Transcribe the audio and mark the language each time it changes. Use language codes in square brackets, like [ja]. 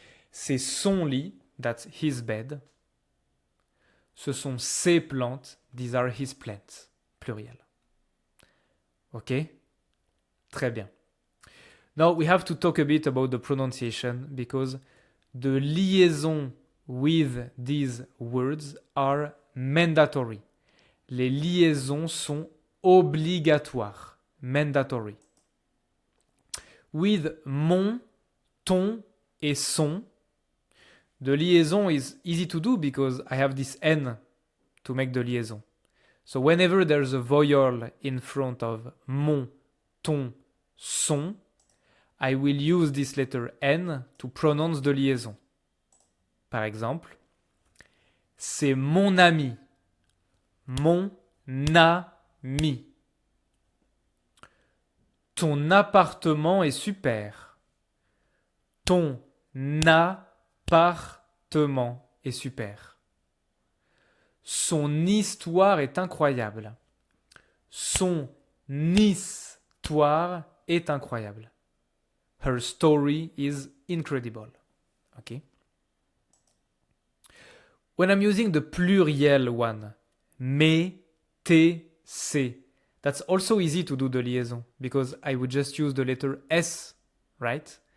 [fr] C'est son lit, [en] that's his bed. [fr] Ce sont ses plantes, [en] these are his plants, [fr] pluriel. Ok? Très bien. [en] Now we have to talk a bit about the pronunciation because the liaison with these words are mandatory. [fr] Les liaisons sont obligatoires. [en] Mandatory. With mon, ton et son, the liaison is easy to do because I have this N to make the liaison. So whenever there's a vowel in front of mon, ton, son, I will use this letter N to pronounce the liaison. [fr] Par exemple, c'est mon ami. Mon ami. Ton appartement est super. Ton appartement est super. Son histoire est incroyable. Son histoire est incroyable. [en] Her story is incredible. Okay? When I'm using the pluriel one, me, te, se, that's also easy to do the liaison because I would just use the letter S, right?